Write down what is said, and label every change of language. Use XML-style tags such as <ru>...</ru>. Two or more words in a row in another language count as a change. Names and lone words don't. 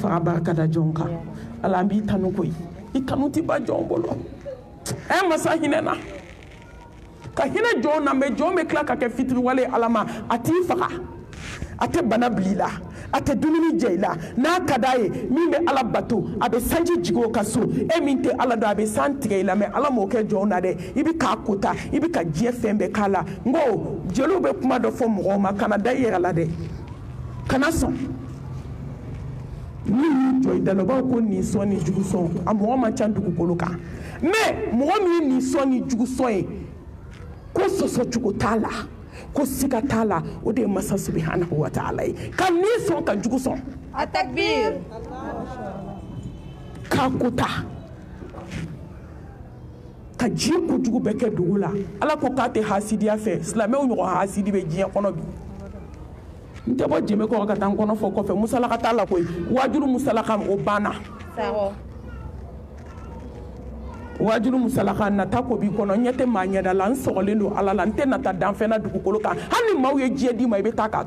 <bm>fara barikada jɔn kan Ala an b'i tanu koyi i tanu tɛ ban jɔn bolo masa hinɛ na ka hinɛ jɔn na mɛ jɔn bɛ tila ka kɛ fitiriwale Ala ma a t'i faga a tɛ bana bila i la a tɛ dumuni jɛ i la n'a ka d'a ye min bɛ Ala bato a bɛ sanji jigin o ka so e min tɛ Ala dɔn a bɛ san tigɛ i la mɛ Ala m'o kɛ jɔn na dɛ i bɛ k'a kota i bɛ ka diɲɛ fɛn bɛɛ k'a la n ko jeliw bɛ kuma dɔ fɔ mɔgɔw ma kana da i yɛrɛ la dɛ kana sɔn ni y'i jɔ i da la u b'a fɔ ko nin sɔn ni jugu sɔn a mɔgɔ man ca dugukolo kan mɛ mɔgɔ min ye nin sɔn ni jugu sɔn ye ko sɔsɔ cogo t'a la ko siga t'a la o de ye masa</bm> <ar>سبحانه وتعالى</ar> <bm>ye ka nin sɔn ka jugu sɔn a takbir k'a kota ka diɲɛ kojugu bɛɛ kɛ dugu la Ala ko k'a tɛ hasidiya fɛ silamɛw ɲɔgɔn hasidi bɛ diɲɛ kɔnɔ bi n tɛ bɔ jɛmɛ kɔrɔ ka taa n kɔnɔ fɔ kɔfɛ musalaka t'a la koyi wajulu musalaka o banna wajulu musalaka nata ko b'i kɔnɔ n ɲɛ tɛ maa ɲɛda la n sɔgɔlen don Ala la n tɛ nata danfɛn na dugukolo kan hali ni maaw ye diɲɛ d'i ma i bɛ taa k'a to</bm>